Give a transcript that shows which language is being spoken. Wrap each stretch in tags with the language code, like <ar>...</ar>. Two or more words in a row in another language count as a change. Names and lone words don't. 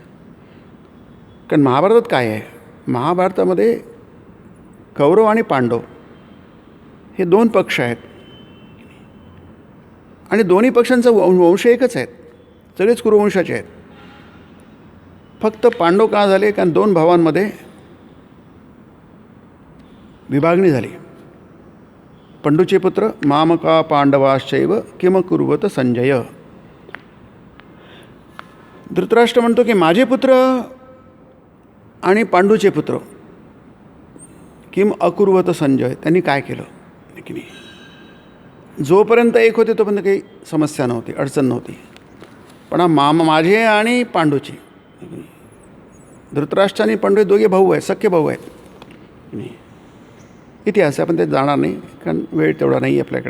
<mr>कारण महाभारतात काय आहे, महाभारतामध्ये कौरव आणि पांडव हे 2 पक्ष आहेत आणि दोन्ही पक्षांचा वंश एकच आहेत, सगळेच कुरुवंशाचे आहेत. फक्त पांडव का झाले, कारण 2 भावांमध्ये विभागणी झाली. पंडूचे पुत्र</mr> <sa>मामका पांडवाश्चैव किम कुर्वत संजय.</sa> <mr>धृतराष्ट्र म्हणतो की माझे पुत्र आणि पांडूचे पुत्र</mr> <sa>किम अकुर्वत संजय,</sa> <mr>त्यांनी काय केलं की नाही. जोपर्यंत एक होते तोपर्यंत काही समस्या नव्हती, अडचण नव्हती. पण माझे आणि पांडूचे, धृतराष्ट्र आणि पांडू हे दोघे भाऊ आहेत, सख्खे भाऊ आहेत. इतिहास आपण ते जाणार नाही, कारण वेळ तेवढा नाही आपल्याकडे.</mr>